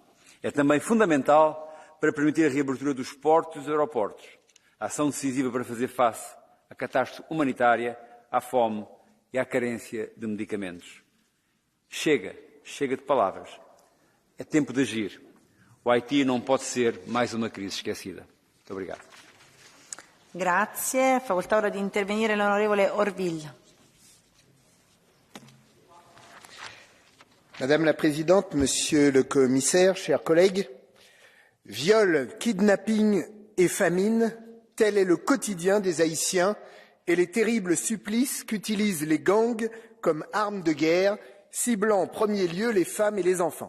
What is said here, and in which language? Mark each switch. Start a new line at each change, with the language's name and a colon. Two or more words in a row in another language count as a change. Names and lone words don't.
Portuguese: É também fundamental para permitir a reabertura dos portos e dos aeroportos, a ação decisiva para fazer face à catástrofe humanitária, à fome e à carência de medicamentos. Chega de palavras. É tempo de agir. O Haiti não pode ser mais uma crise esquecida. Muito obrigado.
Italian: Grazie. Facoltà ora di intervenire l'onorevole Orville.
French: Madame la Présidente, Monsieur le Commissaire, chers collègues, viol, kidnapping et famine, tel est le quotidien des Haïtiens et les terribles supplices qu'utilisent les gangs comme armes de guerre, ciblant en premier lieu les femmes et les enfants.